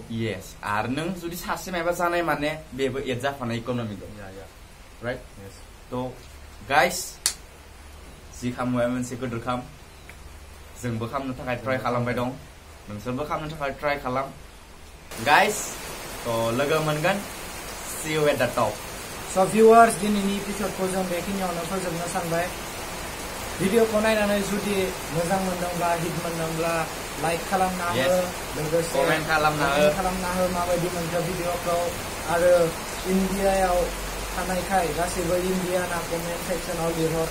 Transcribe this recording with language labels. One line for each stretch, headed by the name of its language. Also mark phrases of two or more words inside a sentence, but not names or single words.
Bodo: यस आरो नों जुदि सासे मायबा जानाय माने बेबो एड जाफानाय इकनमि दं राइट तो गाइस जि खालामो मायबा मोनसे गोदोर खाम जोंबो खालामनो थाखाय ट्राइ खालामबाय दं नोंसोरबो खालामनो थाखाय ट्राइ खालाम गाइस तो लोगो मोनगोन
English: see you at the top so viewers
Bodo: दिनैनि एपिसोडखौ जों बेखिनियावनो फोजोबनो सानबाय भिडिअखौ नायनानै जुदि मोजां मोनदोंब्ला हिट मोनदोंब्ला लाइक खालामना हो लोगोसे कमेन्ट खालामना हो माबायदि मोनखो भिडिअखौ आरो इन्डियायाव थानायखाय गासैबो इन्डियाना
English: comment section
Bodo: लिरहर